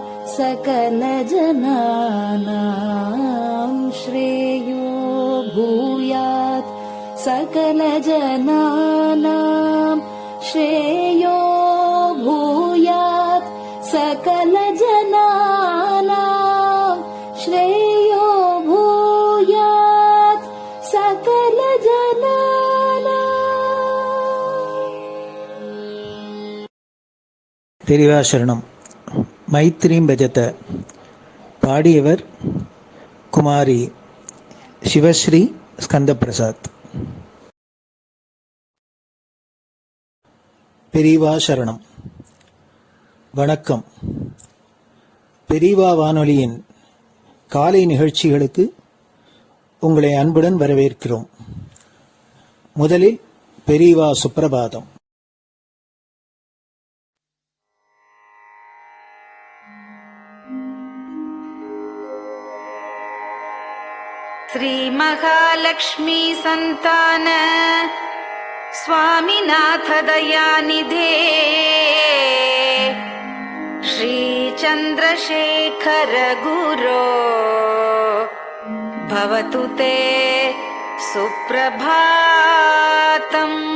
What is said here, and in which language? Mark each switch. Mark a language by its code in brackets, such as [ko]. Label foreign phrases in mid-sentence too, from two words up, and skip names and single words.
[sa] सकलजनानां श्रेयो भूयात् सकलजनानां श्रेयो भूयात् सकलजनानां श्रेयो भूयात् सकलजनानां. [ta] பெரிவாசரணம். மைத்ரீம் பஜத. பாடியவர் குமாரி சிவஸ்ரீ ஸ்கந்தபிரசாத். பெரிவாசரணம். வணக்கம். பெரிவா வானொலியின் காலை நிகழ்ச்சிகளுக்கு உங்களை அன்புடன் வரவேற்கிறோம். முதலில் பெரிவா சுப்பிரபாதம். [sa] श्री महालक्ष्मी संतान स्वामीनाथ दयानिधे श्री चंद्रशेखर गुरो भवतु ते सुप्रभातम्.